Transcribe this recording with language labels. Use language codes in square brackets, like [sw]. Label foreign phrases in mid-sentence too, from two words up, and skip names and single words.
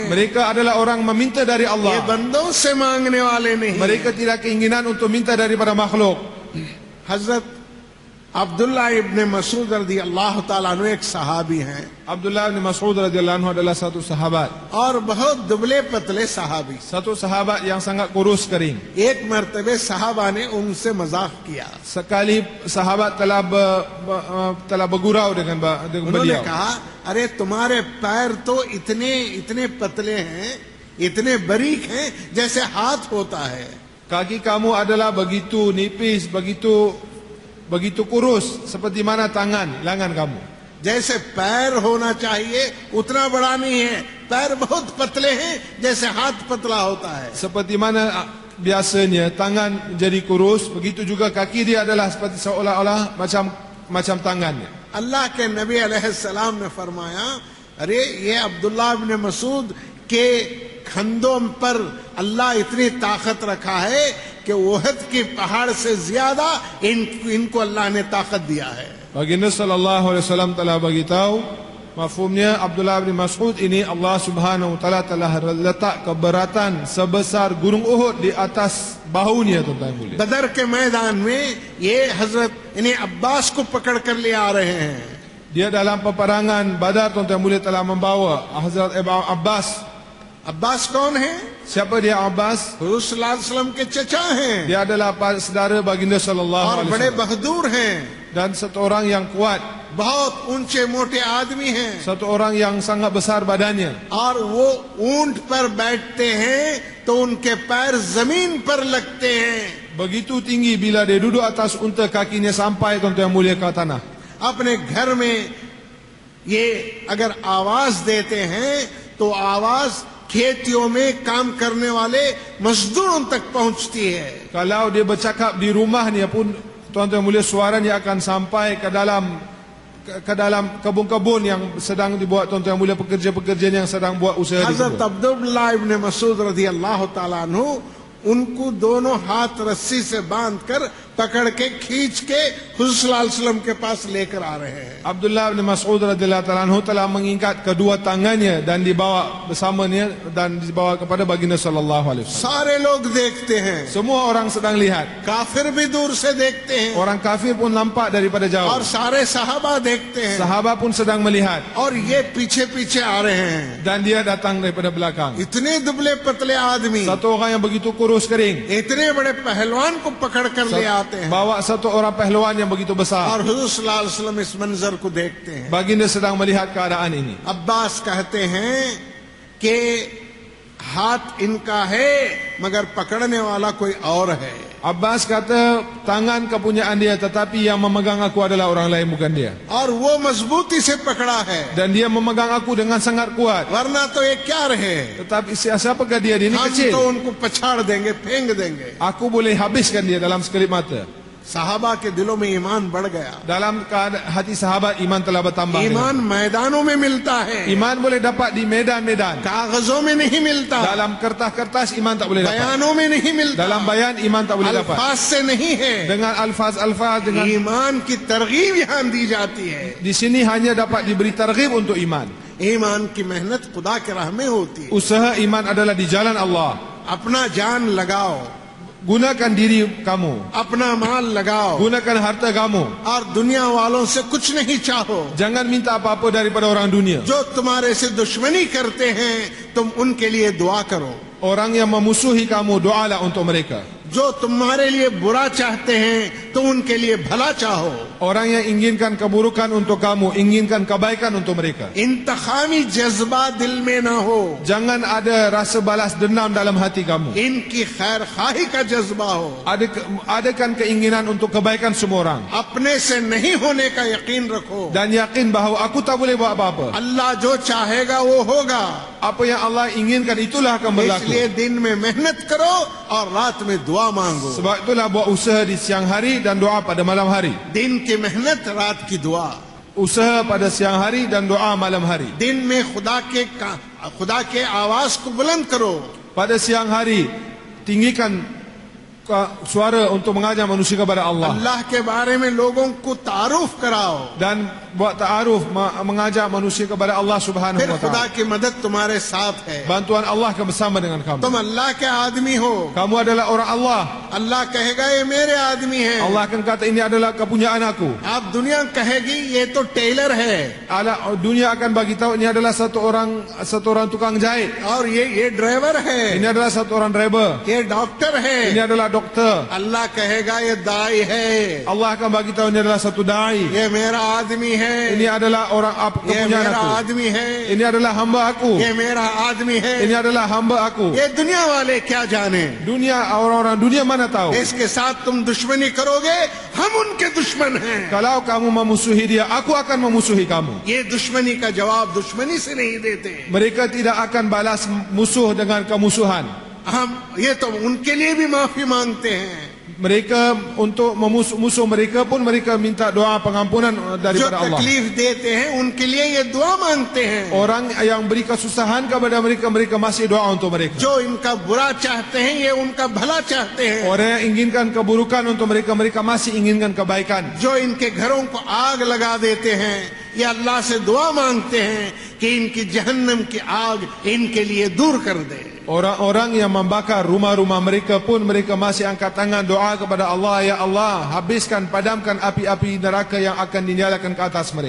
[ms] Mereka adalah orang meminta dari [ur] یہ [ms] Allah. [ur] بندوں سے مانگنے والے نہیں. [ms] Mereka tidak keinginan untuk minta daripada makhluk. [ur] حضرت عبداللہ ابن مسعود [ar] رضي الله تعالى عنه [ur] ایک صحابی ہیں [ms] Abdullah bin Mas'ud [ar] رضي الله عنه [ms] adalah satu sahabat. [ur] اور بہت دبلے پتلے صحابی. [ms] Satu sahabat yang sangat kurus kering. [ur] ایک مرتبے صحابہ نے ان سے مذاق کیا. [ms] Sekali sahabat telah bergurau dengan [ur] انہوں نے [ms] beliau. [ur] کہا، ارے تمہارے پیر تو اتنے پتلے ہیں، اتنے باریک ہیں جیسے ہاتھ ہوتا ہے. [ms] Kaki kamu adalah begitu nipis, begitu kurus seperti mana lengan kamu. [ur] جیسے پیر ہونا چاہیے اتنا بڑا نہیں ہے. پیر بہت پتلے ہیں جیسے ہاتھ پتلا ہوتا ہے. [ms] Seperti mana biasanya tangan jadi kurus, begitu juga kaki dia adalah seperti seolah-olah macam tangannya. [ur] اللہ کے نبی علیہ السلام نے فرمایا، ارے یہ عبداللہ ابن مسعود کے کھندوں پر اللہ اتنی طاقت رکھا ہے کہ احد کی پہاڑ سے زیادہ ان کو اللہ نے طاقت دیا ہے. [ms] Baginda [ar] صلى الله عليه وسلم [ms] telah beritahu, mafhumnya Abdullah bin Mas'ud ini Allah [ar] سبحانه وتعالى [ms] telah letak keberatan sebesar gunung Uhud di atas bahunya, tuan-tuan mulia. [ur] بدر کے میدان میں یہ حضرت انہیں عباس کو پکڑ کر لے آ رہے ہیں. [ms] Dia dalam peperangan Badar, tuan-tuan mulia, telah membawa Hazrat Abbas. [ur] عباس کون ہے? [ms] Siapa dia Abbas? [ur] حضور [ar] صلى الله عليه وسلم [ur] کے چچا ہیں [ms] Dia adalah saudara baginda sallallahu [ur] اور [ms] alaihi [ur] بڑے [ms] wasallam [ur] بہادر ہیں. [ms] dan satu orang yang kuat, [ur] بہت اونچے موٹے آدمی ہیں. [ms] satu orang yang sangat besar badannya. [ur] اور وہ اونٹ پر بیٹھتے ہیں تو ان کے پیر زمین پر لگتے ہیں. [ms] Begitu tinggi bila dia duduk atas unta, kakinya sampai, tuan-tuan yang mulia, ke tanah. [ur] اپنے گھر میں یہ اگر آواز دیتے ہیں تو آواز کھیتیوں میں کام کرنے والے مزدوروں تک پہنچتی ہے. [ms] Kalau dia bercakap di rumahnya pun, tuan-tuan yang mulia, suaranya akan sampai ke dalam kebun-kebun yang sedang dibuat, tuan-tuan yang mulia, pekerja-pekerja yang sedang buat usaha di [ur] حضرت [ms] kebun. [ur] عبداللہ ابن مسعود [ar] رضي الله تعالى عنه [ur] ان کو دونوں ہاتھ رسی سے باندھ کر پکڑ کے کھینچ کے حضور [ar] صلى الله عليه وسلم [ur] کے پاس لے کر آ رہے ہیں. [ms] Abdullah bin Mas'ud [ar] رضي الله تعالى عنه [ms] telah mengikat kedua tangannya dan dibawa bersamanya dan dibawa kepada baginda [ar] صلى الله عليه وسلم. [ur] سارے لوگ دیکھتے ہیں, [ms] Semua orang sedang lihat. [ur] کافر بھی دور سے دیکھتے ہیں [ms] Orang kafir pun nampak daripada [ur] اور [ms] jauh. [ur] سارے صحابہ دیکھتے ہیں [ms] Sahabat pun sedang melihat [ur] اور یہ پیچھے پیچھے آ رہے ہیں. [ms] dan dia datang daripada belakang. [ur] اتنے دبلے پتلے آدمی [ms] Satu orang yang begitu kurus kering [ur] اتنے بڑے پہلوان کو پکڑ کر لے آتے ہیں [ms] bawa satu orang pehluan yang begitu [ur] اور [ms] besar. [ur] حضور [ar] صلى الله عليه وسلم [ur] اس منظر کو دیکھتے ہیں. [ms] Baginda sedang melihat keadaan ini. [ur] عباس کہتے ہیں کہ ہاتھ ان کا ہے مگر پکڑنے والا کوئی اور ہے. [ms] Abbas kata tangan kepunyaan dia tetapi yang memegang aku adalah orang lain bukan dia. [ur] اور وہ مضبوطی سے پکڑا ہے, [ms] Dan dia memegang aku dengan sangat kuat. [ur] ورنہ تو یہ کیا رہے, [ms] Tetapi siapakah dia? Dia ini [ur] ہم [ms] kecil. [ur] تو ان کو پچھاڑ دیں گے، پھینک دیں گے. [ms] Aku boleh habiskan dia dalam sekelip mata. [ur] صحابہ کے دلوں میں ایمان بڑھ گیا. [ms] Dalam hati sahabat iman telah bertambah. [ur] ایمان میدانوں میں ملتا ہے, [ms] Iman boleh dapat di medan-medan. [ur] کاغذوں میں نہیں ملتا, [ms] Dalam kertas-kertas iman tak boleh dapat. [ur] بیانوں میں نہیں ملتا, [ms] Dalam bayan iman tak boleh dapat. [ur] الفاظ سے نہیں ہے. [ms] Dengan alfaz-alfaz dengan [ur] ایمان کی ترغیب یہاں دی جاتی ہے. [ms] di sini hanya dapat diberi targhib untuk iman. [ur] ایمان کی محنت خدا کے راہ میں ہوتی ہے. [ms] Usaha iman adalah di jalan Allah. [ur] اپنا جان لگاؤ, [ms] Gunakan diri kamu, [ur] اپنا مال لگاؤ [ms] gunakan harta kamu. [ur] اور دنیا والوں سے کچھ نہیں چاہو. [ms] Jangan minta apa-apa daripada orang dunia. [ur] جو تمہارے سے دشمنی کرتے ہیں تم ان کے لیے دعا کرو. [ms] Orang yang memusuhi kamu, doalah untuk mereka. [ur] جو تمہارے لیے برا چاہتے ہیں تم ان کے لیے بھلا چاہو. [ms] Orang yang inginkan keburukan untuk kamu, inginkan kebaikan untuk mereka. [ur] انتخامی جذبہ دل میں نہ ہو, [ms] Jangan ada rasa balas dendam dalam hati kamu. [ur] ان کی خیر خواہی کا جذبہ ہو. [ms] Adakan keinginan untuk kebaikan semua orang. [ur] اپنے سے نہیں ہونے کا یقین رکھو. [ms] Dan yakin bahawa aku tak boleh buat apa-apa. [ur] اللہ جو چاہے گا وہ ہوگا. [ms] Apa yang Allah inginkan itulah akan berlaku. [ur] اس لیے دن میں محنت کرو اور رات میں دعا مانگو. [ms] Sebab itulah buat usaha di siang hari dan doa pada malam hari. [ur] دن کی محنت رات کی دعا. [ms] Usaha pada siang hari dan doa malam hari. [ur] دن میں خدا کے آواز کو بلند کرو. [ms] Pada siang hari tinggikan suara untuk mengajar manusia kepada Allah. [ur] اللہ کے بارے میں لوگوں کو تعارف کراؤ. [ms] Dan buat ta'aruf, mengajak manusia kepada Allah subhanahu [ur] پھر [ms] wa [ur] خدا [ms] ta'ala. [ur] کی مدد تمہارے ساتھ ہے. [ms] Bantuan Allah akan bersama dengan kamu. [ur] تم اللہ کے آدمی ہو. [ms] Kamu adalah orang Allah. [ur] اللہ کہے گا یہ میرے آدمی ہے. [ms] Allah akan kata ini adalah kepunyaan aku. [ur] آپ دنیا کہے گی یہ تو ٹیلر ہے [ms] Dunia akan bagi tahu ini adalah satu orang tukang jahit. [ur] اور یہ ڈرائیور ہے, [ms] Ini adalah satu orang driver. [ur] یہ ڈاکٹر ہے. [ms] Ini adalah doktor. [ur] اللہ کہے گا یہ داعی ہے, [ms] Allah akan bagi tahu ini adalah satu dai. [ur] یہ میرا آدمی ہے, [ms] Ini adalah orang [ur] یہ [ms] kepunyaan [ur] میرا [ms] aku. [ur] آدمی ہے, [ms] Ini adalah hamba aku. [ur] یہ میرا آدمی ہے. [ms] Ini adalah hamba aku. [ur] یہ دنیا والے کیا جانے, [ms] Dunia, orang-orang dunia mana tahu. [ur] اس کے ساتھ تم دشمنی کرو گے، ہم ان کے دشمن ہیں. [ms] Kalau kamu memusuhi dia, aku akan memusuhi kamu. [ur] یہ دشمنی کا جواب دشمنی سے نہیں دیتے. [ms] Mereka tidak akan balas musuh dengan kemusuhan. [ur] ہم یہ تو ان کے لیے بھی معافی مانگتے ہیں. [ms] Mereka untuk musuh mereka pun mereka minta doa pengampunan [ur] جو [ms] daripada Allah. [ur] تکلیف دیتے ہیں ان کے لیے یہ دعا مانگتے ہیں. [ms] Orang yang beri kesusahan kepada mereka, mereka masih doa untuk mereka. [ur] جو ان کا برا چاہتے ہیں یہ ان کا بھلا چاہتے ہیں. [ms] Orang yang inginkan keburukan untuk mereka, mereka masih inginkan kebaikan. [ur] جو ان کے گھروں کو آگ لگا دیتے ہیں یہ اللہ سے دعا مانگتے ہیں کہ ان کی جہنم کی آگ ان کے لیے دور کر دے. [ms] Orang-orang yang membakar rumah-rumah mereka pun mereka masih angkat tangan doa kepada Allah, ya Allah, habiskan, padamkan api-api neraka yang akan dinyalakan ke atas mereka.